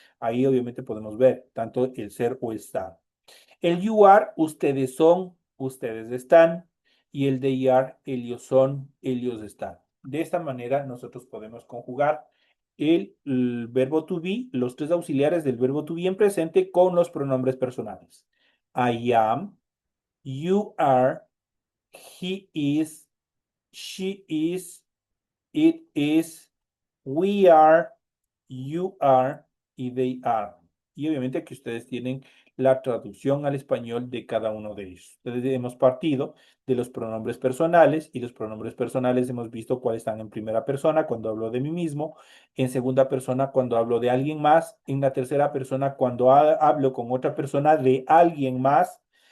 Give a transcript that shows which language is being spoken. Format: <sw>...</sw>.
<es>Ahí obviamente podemos ver tanto el ser o estar. El</es> <en>you are,</en> <es>ustedes son, ustedes están. Y el</es> <en>they are,</en> <es>ellos son, ellos están. De esta manera nosotros podemos conjugar el verbo to be, los tres auxiliares del verbo to be en presente con los pronombres personales.</es> <en>I am, you are, he is, she is, it is, we are, you are y they are.</en> <es>Y obviamente aquí ustedes tienen la traducción al español de cada uno de ellos. Entonces hemos partido de los pronombres personales y los pronombres personales hemos visto cuáles están en primera persona cuando hablo de mí mismo, en segunda persona cuando hablo de alguien más, en la tercera persona cuando hablo con otra persona de alguien más.</es>